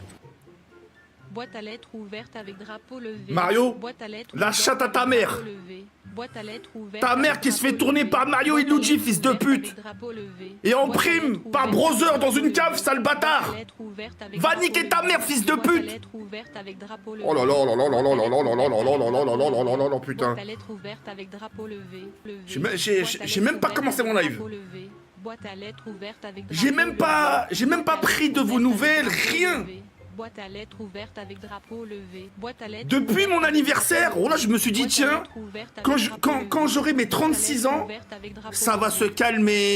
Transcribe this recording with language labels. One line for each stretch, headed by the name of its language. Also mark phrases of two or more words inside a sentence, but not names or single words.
French: Boîte à lettres ouverte avec drapeau levé. Mario, Boîte à lettres la ouverte chatte à avec ta mère. drapeau levé. Boîte à lettres ouverte Ta mère avec qui se fait drapeau tourner levé. par Mario et Boîte à Luigi, lettres fils de ouverte pute. avec drapeau levé. Et en Boîte à prime, lettres par ouverte browser avec dans une drapeau cave, levé. sale bâtard. Boîte à lettres ouverte avec Va drapeau niquer ta levé. mère, fils de Boîte à pute. lettres ouverte avec drapeau levé. Oh là là là là là là là là là là là là là là là là là là là, putain. Boîte à lettres ouverte avec drapeau levé. J'ai même pas commencé mon live. Boîte à lettres ouverte avec J'ai même pas pris de vos nouvelles, rien. Boîte à lettres ouverte avec drapeau levé. Boîte à lettres Depuis mon anniversaire, oh là, je me suis dit, tiens, quand j'aurai mes 36 ans, ça va se calmer.